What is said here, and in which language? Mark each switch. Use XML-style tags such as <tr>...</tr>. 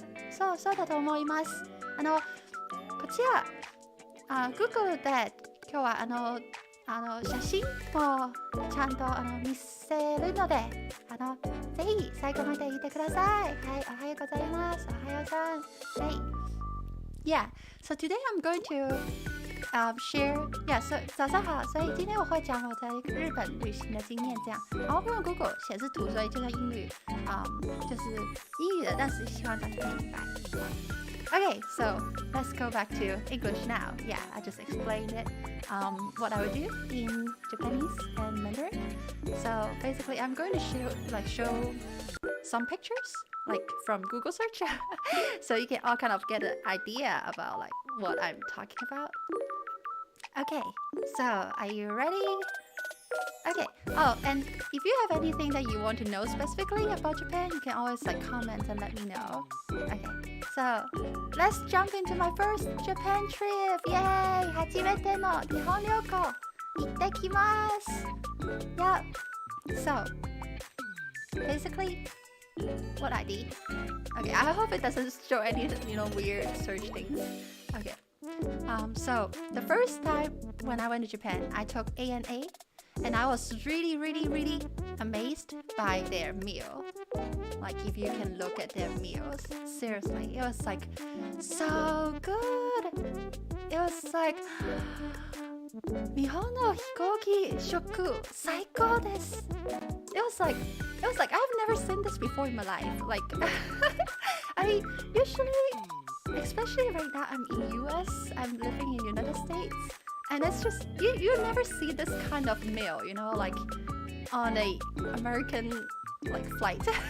<ja>そうだと思います。こちらGoogle で今日は写真もちゃんと見せるのでぜひ最後まで見てください。はい、おはようございます。おはようさん。はい。</ja> <en>Yeah, so today I'm going to share, yeah,</en> <zh>早上好，所以今天我会讲我在日本旅行的经验，这样，然后用 Google 显示图，所以就像英语，就是英语的，但是希望大家可以明白。</zh> <en>Okay, so let's go back to English now. Yeah, I just explained it, what I would do in Japanese and Mandarin. So basically, I'm going to show some pictures, like from Google search, so you can all kind of get an idea about like what I'm talking about. Okay, so are you ready? Okay. Oh, and if you have anything that you want to know specifically about Japan, you can always like comment and let me know. Okay, so let's jump into my first Japan trip. Yay!</en> <ja>初めての日本旅行行ってきます。</ja> <en>Yep. So basically, what I did. Okay, I hope it doesn't show any weird search things. Okay. So the first time when I went to Japan, I took ANA, and I was really amazed by their meal. Like if you can look at their meals, seriously, it was like so good. It was like</en> <ja>日本の飛行機食最高です。</ja> <en>It was like I've never seen this before in my life. Like I usually, especially right now, I'm in US. I'm living in United States, and it's just you never see this kind of meal, like on a American like flight.</en>